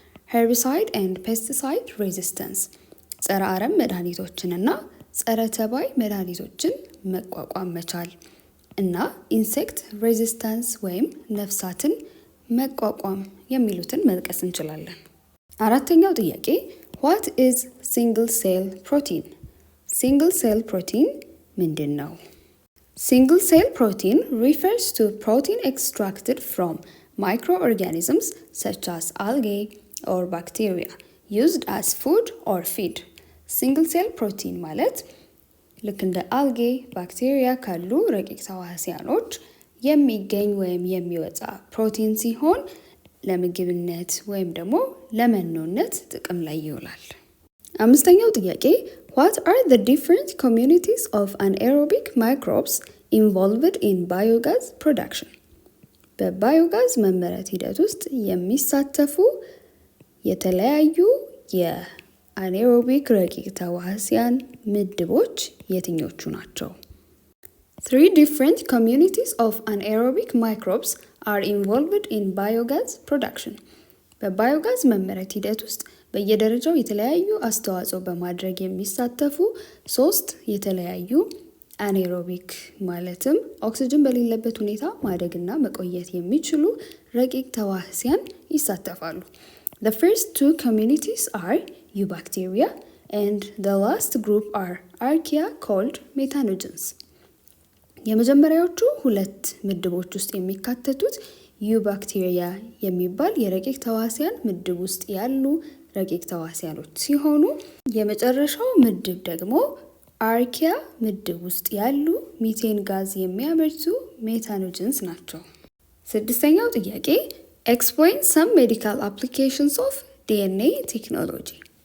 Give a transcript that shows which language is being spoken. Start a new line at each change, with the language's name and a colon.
Amharic: ሄርቢሳይድ ኤንድ ፔስቲሳይድ ሬዚስታንስ ጸረ አረም መድኃኒቶችንና ጸረ ተባይ መድኃኒቶችን መቋቋም መቻል እና ኢንሴክት ሬዚስታንስ ወይም ነፍሳትን መቋቋም የሚሉትን መጥቀስ እንችላለን። አራተኛው ጥያቄ
English: what is single cell protein? Single cell protein
Amharic: ምንድን ነው?
English: Single cell protein refers to protein extracted from microorganisms such as algae or bacteria used as food or feed.
Amharic: Single cell protein ማለት ልክ እንደ አልጌ ባክቴሪያ ካሉ ረቂቅ ተዋሲያኖች የሚገኝ ወይም የሚወጣ ፕሮቲን ሲሆን ለምግብነት ወይም ደግሞ ለመኖነት ጥቅም ላይ ይውላል። አምስተኛው ጥያቄ
English: what are the different communities of anaerobic microbes involved in biogas production?
Amharic: በባዮጋዝ መመረት ሂደት ውስጥ የሚሳተፉ የተለያዩ የአኔሮቢክ ረቂቅ ተዋሲያን ምድቦች የትኞቹ ናቸው?
English: 3 different communities of anaerobic microbes are involved in biogas production.
Amharic: በባዮጋዝ መመረት ሂደት ውስጥ በየደረጃው የተለያዩ አስተዋጽኦ በማድረግ የሚሳተፉ 3 የተለያዩ አኔሮቢክ ማለትም ኦክስጅን በሌለበት ሁኔታ ማደግና መቆየት የሚችሉ ረቂቅ ተዋህሲያን ይሳተፋሉ።
English: The first two communities are eubacteria and the last group are archaea called methanogens.
Amharic: የመጀመሪያዎቹ ሁለት ምድቦች ውስጥ የሚካተቱት ዩባክቴሪያ የሚባል የረቂቅ ተዋሲያን ምድብ ውስጥ ያሉ ረቂቅ ተዋሲያኖች ሲሆኑ የመጨረሻው ምድብ ደግሞ አርኪያ ምድብ ውስጥ ያሉ ሚቴን ጋዝ የሚያመርቱ ሜታኖጅንስ ናቸው። ስድስተኛው ጥያቄ
English: explain some medical applications of DNA technology.